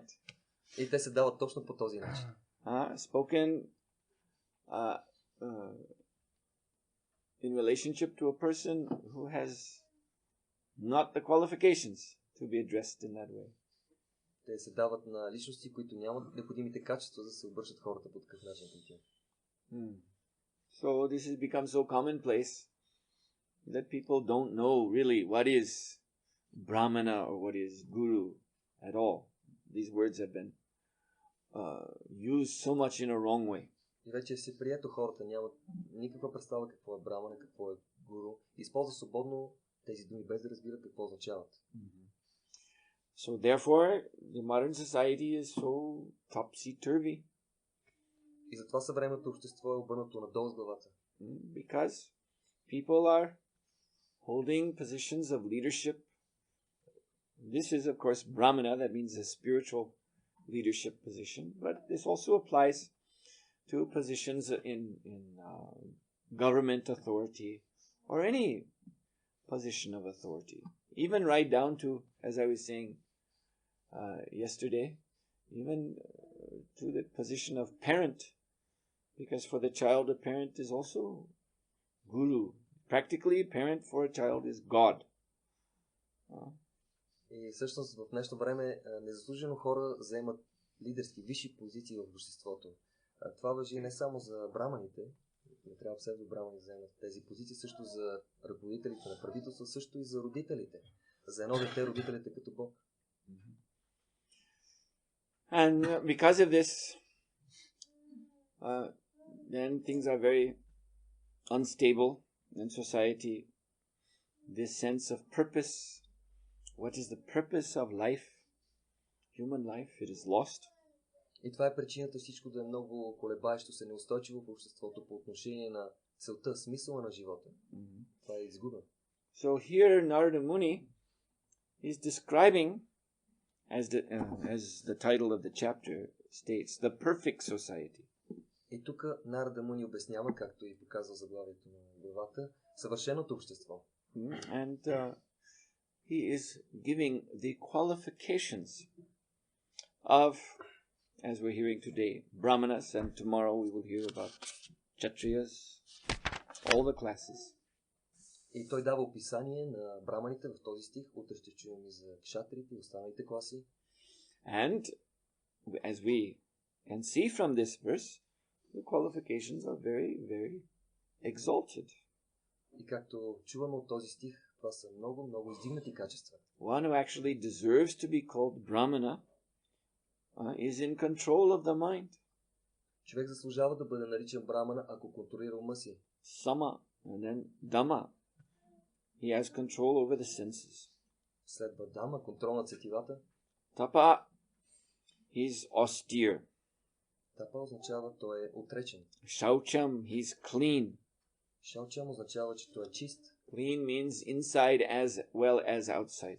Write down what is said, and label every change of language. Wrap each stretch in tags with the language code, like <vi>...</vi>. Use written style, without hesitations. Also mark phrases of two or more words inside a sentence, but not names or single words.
<bg>И те се дават точно по този начин.</bg> <en>Spoken in relationship to a person who has not the qualifications to be addressed in that way.</en> <bg>Те се дават на личности, които нямат необходимите качества, за да се обръщат хората по такъв начин към тях.</bg> <en>So this has become so commonplace that people don't know really what is Brahmana or what is Guru at all. These words have been used so much in a wrong way.</en> <bg>И вече се прието, хората нямат никаква представа какво е брамана, какво е гуру. Използват свободно тези думи, без да разбират какво означават.</bg> <en>So therefore, the modern society is so topsy-turvy.</en> <bg>И затова съвременното общество е обърнато надолу с главата.</bg> <en>Because people are holding positions of leadership. This is, of course, Brahmana, that means a spiritual leadership position, but this also applies to positions in government authority or any position of authority. Even right down to, as I was saying yesterday, even to the position of parent. Because for the child, a parent is also guru. Practically, a parent for a child is God.</en> <bg>И всъщност в днешно време незаслужено хора заемат лидерски, висши позиции в обществото. Това важи не само за браманите, не трябва псевдобрамани да заемат тези позиции, също за ръководителите на правителство, също и за родителите. За едно дете родителите като Бог.</bg> <en>And because of this, then things are very unstable in society. This sense of purpose, what is the purpose of life, human life, it is lost.</en> <bg>И това е причината всичко да е много колебаещо се, неустойчиво в обществото по отношение на целта, смисъла на живота. Това е изгубено.</bg> <en>So here Narada Muni is describing, as the title of the chapter states, the perfect society.</en> <bg>И тук Нарада Муни обяснява, както и показва заглавието на главата, съвършеното общество.</bg> <en>And he is giving the qualifications of, as we're hearing today, Brahmanas, and tomorrow we will hear about Kshatriyas, all the classes.</en> <bg>И той дава описание на браманите в този стих, утре ще чуем и за кшатрите и останалите класи.</bg> <en>And as we can see from this verse, the qualifications are very, very exalted.</en> <bg>И както чуваме от този стих, това са много, много издигнати качества.</bg> <en>One who actually deserves to be called Brahmana is in control of the mind.</en> <bg>Човек заслужава да бъде наричан брамана, ако контролира ума си.</bg> <en>Sama, and then Dhamma. He has control over the senses.</en> <bg>Следва дама, контрол над сетивата.</bg> <en>Tapa, he's austere.</en> <bg>Тапа означава, той е отречен.</bg> <en>Shaucham, he's clean.</en> <bg>Шаучам означава, че той е чист.</bg> <en>Clean means inside as well as outside.</en>